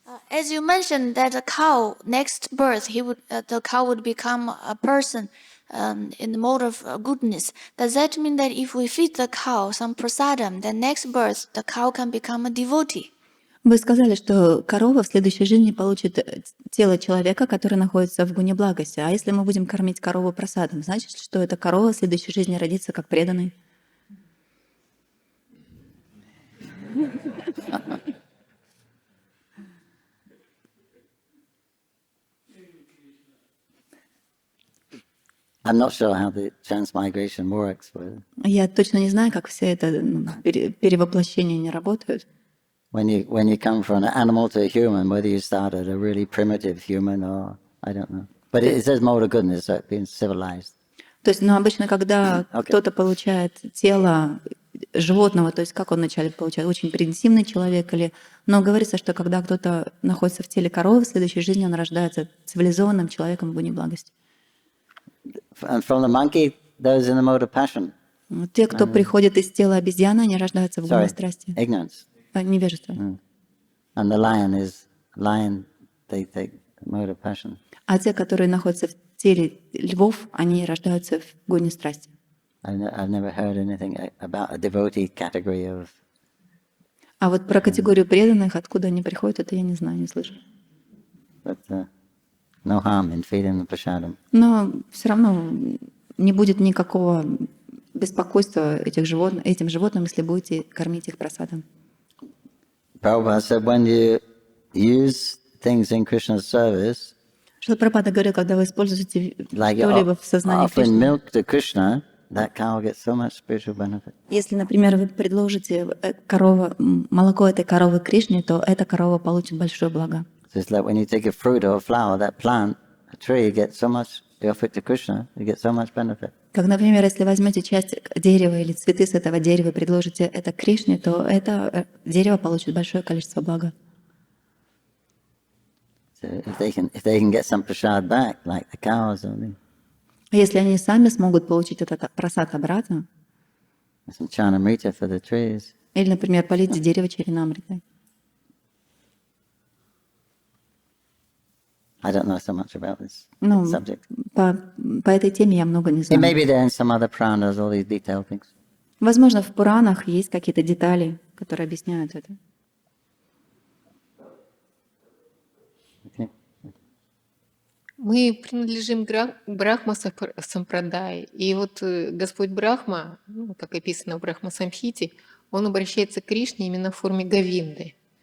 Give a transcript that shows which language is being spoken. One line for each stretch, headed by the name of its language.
English: As you mentioned that a cow next birth the cow would become a person in the mode of goodness. Does that mean that if we feed the cow some prasadam, then next birth the cow can become a devotee?
Russian: Вы сказали, что корова в следующей жизни получит тело человека, который находится в гуне благости. А если мы будем кормить корову прасадом, значит, что эта корова в следующей жизни родится как преданный?
English: I'm not sure how the transmigration works.
Russian: Я точно не знаю, как все это перевоплощение не работают.
English: When you come from an animal to a human, whether you start at a really primitive human or I don't know. But it says mode of goodness, so it's being civilized.
Russian: То есть, обычно, когда кто-то получает тело животного, то есть как он вначале получает, очень примитивный человек, но говорится, что когда кто-то находится в теле коровы, в следующей жизни он рождается цивилизованным человеком в гуне благости.
English: And from the monkey, those in the mode of passion.
Russian: Те, кто приходит из тела обезьяны, они рождаются в гуне страсти.
English: Ignorance.
Russian: Невежество.
English: And the lion, they take the mode of passion.
Russian: А те, которые находятся в теле львов, они рождаются в гуне страсти.
English: I've never heard anything about a devotee category of.
Russian: А вот про категорию преданных, откуда они приходят, это я не знаю, не слышу.
English: But no harm in feeding the prasadam.
Russian: Но все равно не будет никакого беспокойство этим животным, если будете кормить их прасадом.
English: Prabhupada said, when you use things in Krishna's service,
Russian: Шрила Прабхупада говорил, когда вы используете
English: like
Russian: что-либо в сознании
English: offering
Russian: Кришны,
English: milk to Krishna, that cow gets so much spiritual benefit.
Russian: если, например, вы предложите молоко этой коровы Кришне, то эта корова получит большое благо.
English: So it's like when you take a fruit or a flower, that plant, a tree, gets so much, you offer it to Krishna, you get so much benefit.
Russian: Как, например, если возьмете часть дерева или цветы с этого дерева и предложите это Кришне, то это дерево получит большое количество блага.
English: So if they can get some prasad back, like the cows, or
Russian: А если они сами смогут получить этот прасад обратно,
English: some chanamrita for the trees,
Russian: или, например, полить дерево чаринамритой.
English: I don't know so much about this Ну, subject.
Russian: по этой теме я много не
English: It may
Russian: знаю.
English: be there in some other Puranas, all these detailed things.
Russian: Возможно, в Пуранах есть какие-то детали, которые объясняют это.
English: Okay.
Russian: Мы принадлежим к Брахма Сампрадай. И вот Господь Брахма, ну, как описано в Брахма Самхите, он обращается к Кришне именно в форме Говинды.